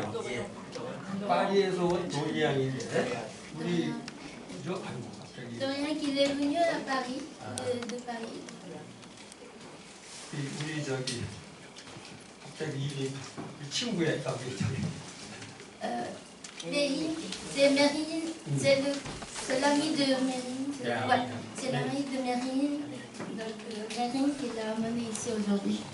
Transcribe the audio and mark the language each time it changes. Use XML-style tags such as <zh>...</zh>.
<ko>예. 파리에서 온 도리안인데 우리 저 아이고 갑자기</ko> <fr>Dorian qui est venu à Paris, de Paris.</fr> <ko>우리 저기 갑자기 이 친구의 저기</ko> <fr>Mérine, c'est Mérine, c'est l'ami de Mérine. Ouais, c'est l'ami de Mérine. Donc Mérine qui l'a amené ici aujourd'hui.</fr>